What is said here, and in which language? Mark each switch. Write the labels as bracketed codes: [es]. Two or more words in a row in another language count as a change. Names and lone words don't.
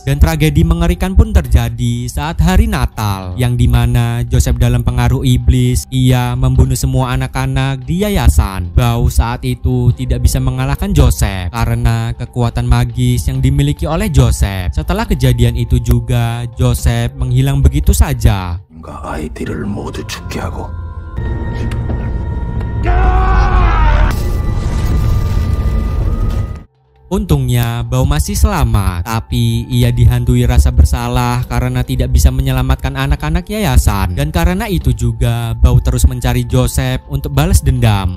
[id] Dan tragedi mengerikan pun terjadi saat hari Natal, yang dimana Joseph dalam pengaruh iblis, ia membunuh semua anak-anak di yayasan. Bao saat itu tidak bisa mengalahkan Joseph karena kekuatan magis yang dimiliki oleh Joseph. Setelah kejadian itu juga, Joseph menghilang begitu saja. [ko] 아이들을 모두 죽게 하고 [id] Untungnya Bao masih selamat, tapi ia dihantui rasa bersalah karena tidak bisa menyelamatkan anak-anak yayasan. Dan karena itu juga Bao terus mencari Joseph untuk balas dendam.